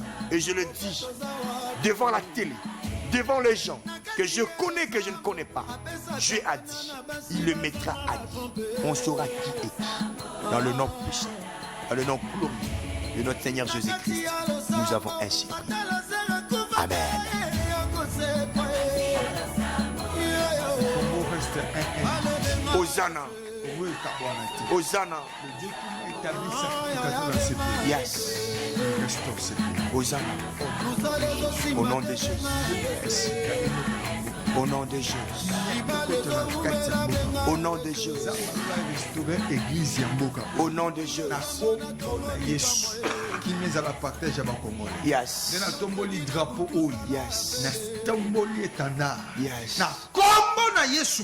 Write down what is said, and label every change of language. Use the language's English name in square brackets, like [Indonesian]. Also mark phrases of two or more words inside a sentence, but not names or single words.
[French] Et je le dis devant la télé, devant les gens que je connais, que je ne connais pas. Dieu a dit, il le mettra à nu. On saura qui est qui. Dans le nom puissant, dans le nom glorieux de notre Seigneur Jésus-Christ, nous avons ainsi prié. Amen. Hosanna. Hosanna. Yes. Hosanna. Au nom de Jésus. Au nom de Jésus. Au nom de Jésus. Au nom de Jésus. [English] Yes. Yes. Yes.